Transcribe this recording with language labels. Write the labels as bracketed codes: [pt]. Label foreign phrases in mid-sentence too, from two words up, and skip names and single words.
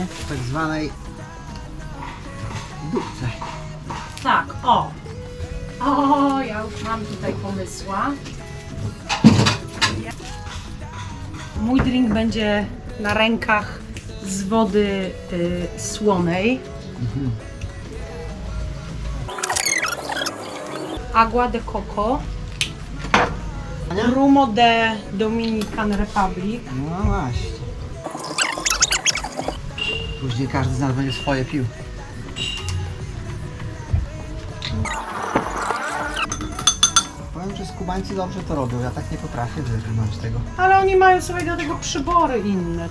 [pl] W tak zwanej dupce. Tak, o! O, ja już mam tutaj pomysła. Mój drink będzie na rękach z wody słonej. [es] Agua de coco. Rumo de Dominican Republic. [pl] No właśnie. Później każdy z nas będzie swoje pił. Powiem, że Skubańcy dobrze to robią. Ja tak nie potrafię wytrzymać tego. Ale oni mają sobie do tego przybory inne.